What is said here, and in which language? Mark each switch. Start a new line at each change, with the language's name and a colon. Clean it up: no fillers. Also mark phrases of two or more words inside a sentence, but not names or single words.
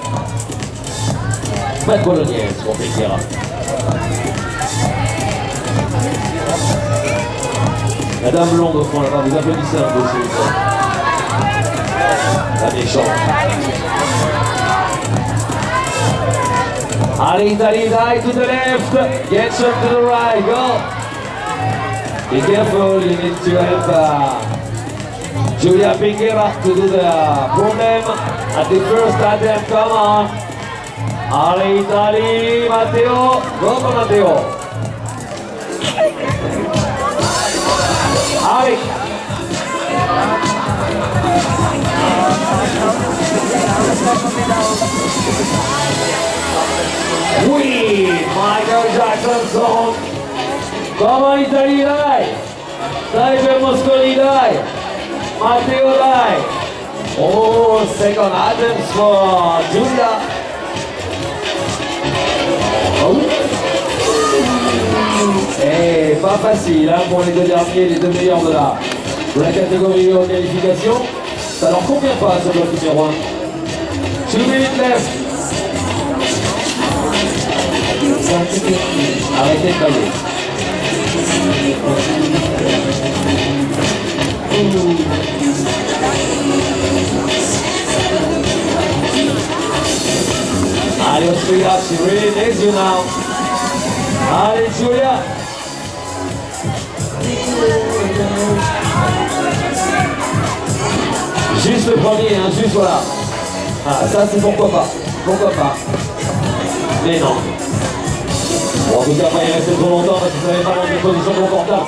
French: Pâtes bolognaises pour Pinchera. La dame blonde au fond là-bas, vous applaudissez un peu s'il vous plaît. La méchante.
English: Allez Italy, die to the left, get some to the right, go. Be careful, you need to help Giulia Pinchera to do the problem at the first attempt, come on. Allez Italy, Matteo, go for Matteo.
French: Allez. Oui,
English: Michael Jackson song. Come on Italy,
Italian: dai. Dai per Mosconi, dai. Matteo, dai.
English: Oh, second attempt for Giulia. Oh.
French: Et pas facile hein, pour les deux derniers, les deux meilleurs de la catégorie en qualification. Ça leur convient pas ce bloc numéro 1. 2 minutes left. Arrêtez de bailler.
English: Allez Austria, she really needs you now.
French: Allez Giulia. Juste le premier, hein, juste voilà. Ah, ça c'est pourquoi pas. Pourquoi pas. Mais non. Bon, en tout cas, pas y rester trop longtemps parce que ça n'avait pas dans une position confortable.